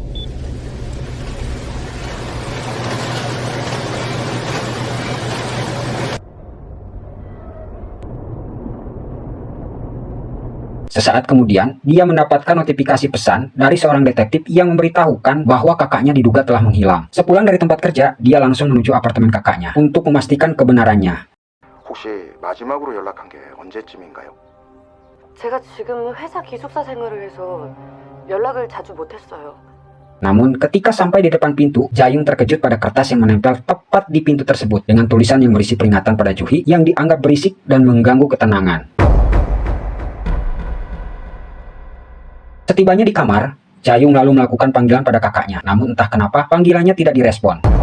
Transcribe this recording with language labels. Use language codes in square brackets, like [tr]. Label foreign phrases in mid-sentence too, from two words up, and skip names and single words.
[id] Sesaat kemudian, dia mendapatkan notifikasi pesan dari seorang detektif yang memberitahukan bahwa kakaknya diduga telah menghilang. Sepulang dari tempat kerja, dia langsung menuju apartemen kakaknya untuk memastikan kebenarannya. [ko] 혹시 마지막으로 연락한 게 언제쯤인가요? 제가 지금 회사 기숙사 생활을 해서 연락을 자주 못했어요. [id] Namun, ketika sampai di depan pintu, Jayung terkejut pada kertas yang menempel tepat di pintu tersebut dengan tulisan yang berisi peringatan pada Juhi yang dianggap berisik dan mengganggu ketenangan. Setibanya di kamar, Jayung lalu melakukan panggilan pada kakaknya, namun entah kenapa panggilannya tidak direspon.